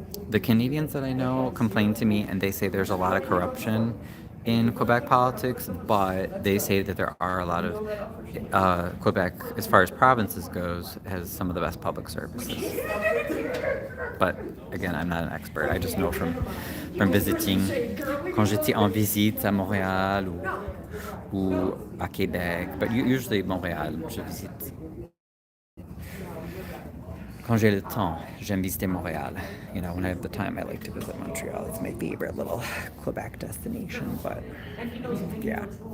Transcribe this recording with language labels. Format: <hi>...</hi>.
<en>The Canadians that I know complain to me and they say there's a lot of corruption in Quebec politics, but they say that there are a lot of Quebec, as far as provinces goes, has some of the best public services. But again, I'm not an expert. I just know from visiting.</en> <fr>Quand j'étais en visite à Montréal ou à Québec,</fr> <en>but usually Montréal,</en> <fr>je visite. Quand j'ai le temps, j'aime visiter Montréal.</fr> <en>You know, when I have the time, I like to visit Montreal. It's my favorite little Quebec destination, but yeah.</en>